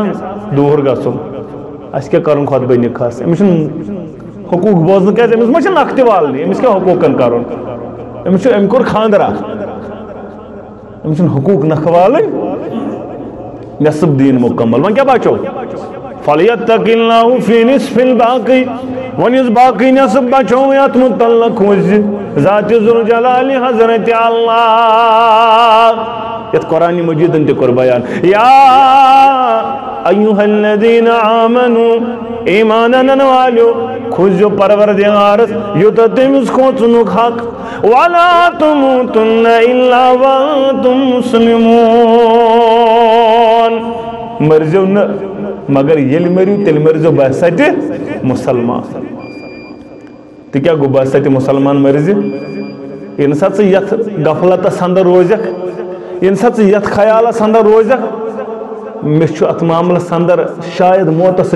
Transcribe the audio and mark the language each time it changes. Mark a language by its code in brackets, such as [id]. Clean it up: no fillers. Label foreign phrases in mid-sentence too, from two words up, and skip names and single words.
[ks] وۄنۍ دوٗر گژھُن اَسہِ کیٛاہ کرُن خۄطبہٕ نکاحس أمِس چھُنہٕ حقوٗق بوزنہٕ کیٛازِ أمِس ما چھِ نکھٕ تہِ والنہِ أمِس کیٛاہ حقوٗقن کرُن أمِس چھُ أمۍ کوٚر خاندرا أمِس چھُنہٕ حقوٗق نکھٕ والٕنۍ نصف دیٖن مُکمل وۄنۍ کیٛاہ بچو [ar] فَلْيَتَّقِ اللَّهُ فِي نِصْفِ الْبَاقِي [ks] وۄنۍ یُس باقٕے نصف بچو یتھ مُتعلق وٕچھِ ذاتِ ذُوالجلالِ حضرتِ اللہ یتھ قرآنِ مجیٖدن تہِ کوٚر بیان [ar] یا ایُّہا الذیٖنَ آمنوٗ [ks] ایمان انن والیو کھوٗزِو پروردگارس یوٗتاہ تٔمِس کھوژنُک حق [ar] وَلَا تُمُوتُنَّ إِلَّا وَأَنتُم مُسْلِمُونَ [ks] مرزیو نہٕ مگر ییٚلہِ مٔرِو تیٚلہِ مٔرزیو باسطِ مُسلمان تہِ کیٛاہ گوٚو باسطِ مُسلمان مرزِ ییٚمہِ ساتہٕ ژٕ یتھ غفلتس اندر روزکھ ییٚمہِ ساتہٕ ژٕ یتھ خیالس اندر روزکھ مےٚ چھُ اتھ معاملس اندر شاید موتس